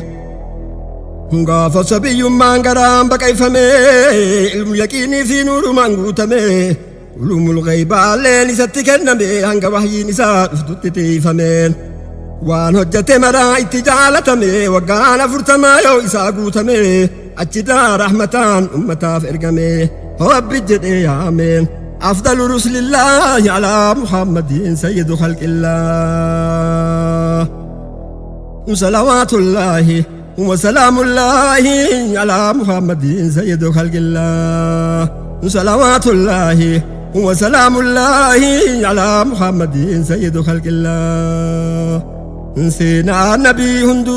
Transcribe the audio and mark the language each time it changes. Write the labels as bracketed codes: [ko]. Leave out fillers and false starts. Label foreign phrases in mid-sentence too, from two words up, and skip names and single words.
[om] gaafa sabiyyummaan garaan baqayfame ilmu yaqiinii fi nuurumaan guutame ulumul ghaybaalleen isatti kenname hanga wahyiin isaa dhuftutti tiifameen waan hojjete maraa itti jaalatame waggaan 40 yoo isaa guutame achidaa rahmataan ummataaf ergame rabbi jedhee yaameen [ar] أفضل رسل الله على محمد سيد خلق الله صلوات الله وسلام الله على محمد سيد خلق الله صلوات الله وسلام الله على محمد سيد خلق الله سينا النبي هندو